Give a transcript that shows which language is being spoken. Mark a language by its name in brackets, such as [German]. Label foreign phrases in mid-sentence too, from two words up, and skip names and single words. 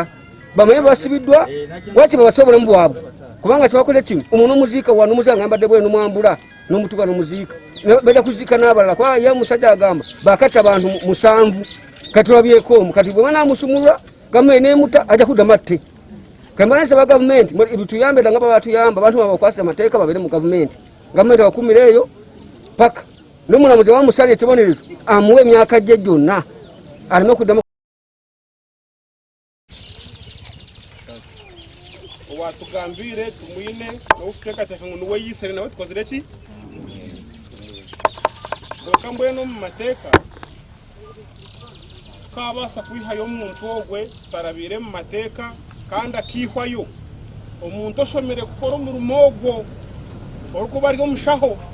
[Ganda] bamanye basibiddwa waki babasa obulamu bwabwe kubanga kyebakola kino omuntu omuziika wano omuziika ngambadde bwe n'omwambula n'omutuka n'omuziika bajja kuziika n'abalala kuba ye omusajja agamba bakatta abantu 7 kati tulabyeko omu kati bwe banaamusumulula gavumenti n'emuta ajja kuddamu atte kambana nsaba gavumenti bituyambe nga babatuyamba abantu babakwasa amateeka babere mu gavumenti bakumire eyo paka n'omulamuzi bamusala ekibonerezo amuwe emyaka gye gyonna aleme okuddamu [Nyankole] watugambire tumwine n'okuteekateeka ngu niwe yisere nawe tukozire ki konka mbwenu mu mateeka tukabaasa kwihayo omuntu ogwe tarabire mu mateeka kandi akihwayo omuntu oshomere kukora omurimo ogwo orikuba ari omushaho